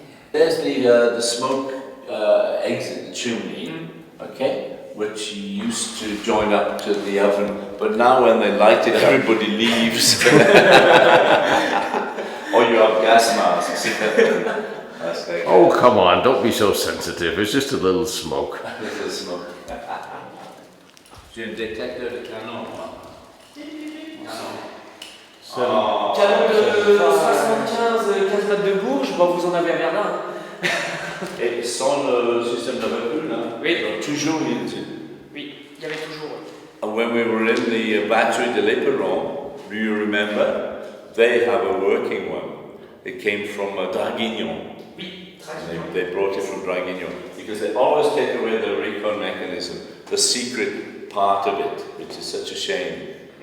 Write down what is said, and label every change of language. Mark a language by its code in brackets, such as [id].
[en] There's the smoke exit, the chimney, okay, which used to join up to the oven, but now when they light it, everybody leaves. Or you have gas masks. Oh, come on, don't be so sensitive. It's just a little smoke. A little smoke. [fr] J'ai un détecteur de canon. Canon de 75, 15 mètres de bourge, bon, vous en avez à Berlin. Et sans le système de recul, hein? Oui. Toujours usé. Oui, il y avait toujours. [en] And when we were in the battery de l'Éperon, do you remember? They have a working one. It came from Draguignan. [fr] Oui, [en] They brought it from Draguignan because they always take away the recon mechanism, the secret part of it, which is such a shame.